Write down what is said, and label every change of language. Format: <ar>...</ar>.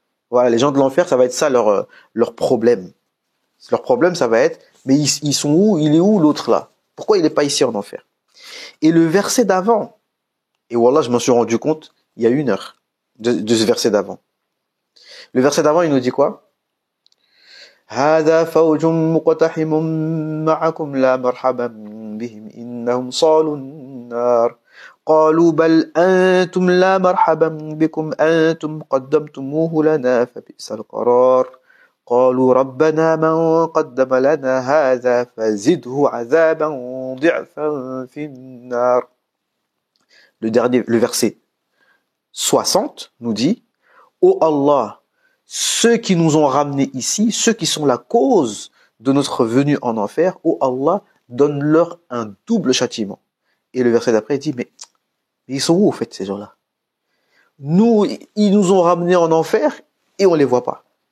<fr>Voilà, les gens de l'enfer, ça va être ça leur problème. Leur problème, ça va être, mais ils sont où? Il est où l'autre là? Pourquoi il n'est pas ici en enfer? Et le verset d'avant, et wallah, je m'en suis rendu compte il y a 1 heure de ce verset d'avant. Le verset d'avant, il nous dit quoi?</fr> <ar>هذا فوج مقتحم معكم لا مرحبا بهم إنهم صالوا النار قالوا بل أنتم لا مرحبا بكم أنتم قدمتموه لنا فبئس القرار قالوا ربنا من قدم لنا هذا فزده عذابا ضعفا في النار.</ar> <fr>Le verset 60 nous dit, ô Allah, ceux qui nous ont ramenés ici, ceux qui sont la cause de notre venue en enfer, ô Allah, donne-leur un double châtiment. Et le verset d'après dit, mais ils sont où, au fait, ces gens-là? Nous, ils nous ont ramenés en enfer et on les voit pas.</fr>